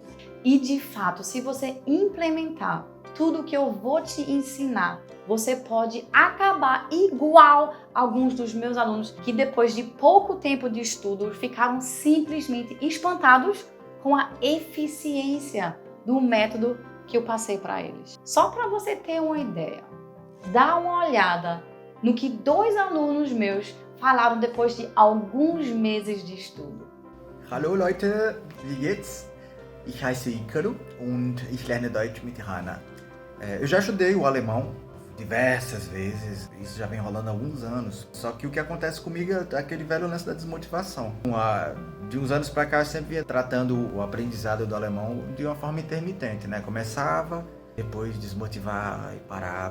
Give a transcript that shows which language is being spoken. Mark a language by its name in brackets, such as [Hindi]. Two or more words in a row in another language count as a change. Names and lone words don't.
[Portuguese] E de fato, se você implementar tudo que eu vou te ensinar, você pode acabar igual alguns dos meus alunos que depois de pouco tempo de estudo ficaram simplesmente espantados com a eficiência do método que eu passei para eles. Só para você ter uma ideia, dá uma olhada no que 2 alunos meus falaram depois de alguns meses de estudo. [German] Hallo Leute, wie geht's? Ich heiße Icaro und ich lerne Deutsch mit Hannah. [Portuguese] Eu já estudei o alemão diversas vezes, isso já vem rolando há alguns anos. Só que o que acontece comigo é aquele velho lance da desmotivação. De uns anos pra cá eu sempre ia tratando o aprendizado do alemão de uma forma intermitente, né? Começava, depois desmotivava e parava.